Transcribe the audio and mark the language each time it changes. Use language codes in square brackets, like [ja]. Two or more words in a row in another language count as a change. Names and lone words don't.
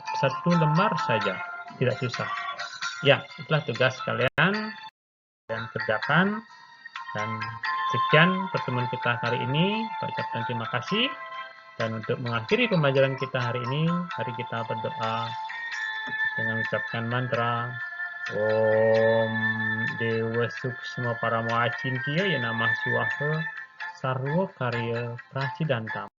[id] 1 lembar saja, tidak susah. Ya, itulah tugas kalian dan kerjakan. Dan sekian pertemuan kita hari ini. Saya ucapkan terima kasih. Dan untuk mengakhiri pembelajaran kita hari ini, mari kita berdoa dengan mengucapkan mantra [sa] Om Dewa Suksma Paramo Acintya Ya Namah Suwaha Sarwa Karya Prasidantam.